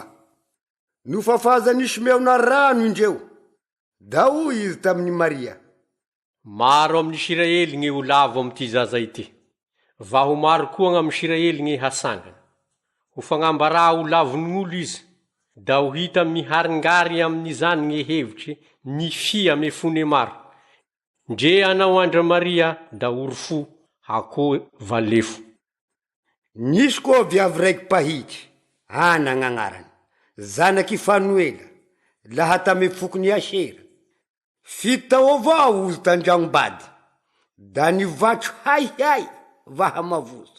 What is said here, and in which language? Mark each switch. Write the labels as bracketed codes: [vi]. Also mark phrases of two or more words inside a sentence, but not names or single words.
[mg] Nofafazany Simeona rano indreo, da hoy izy tamin'ny Maria. Maro amin'Isiraely gny olavo amty zaza ity. Va ho maro koa gn'am'Isiraely gny hasangana. Ho fagnambara olavon'olo izy, da ho hita miharingary amin'izany gny hevitry ny fia me fone maro. Ndre anao andra Maria da orofo hako valefo. Nisy koa viavy raiky pahitry, Ana gn'agnarany, zanaky Fanuela, laha tame fokony Asera. 7 tao avao ozy tandragnobady, da nivatro haihay vaha mavozo.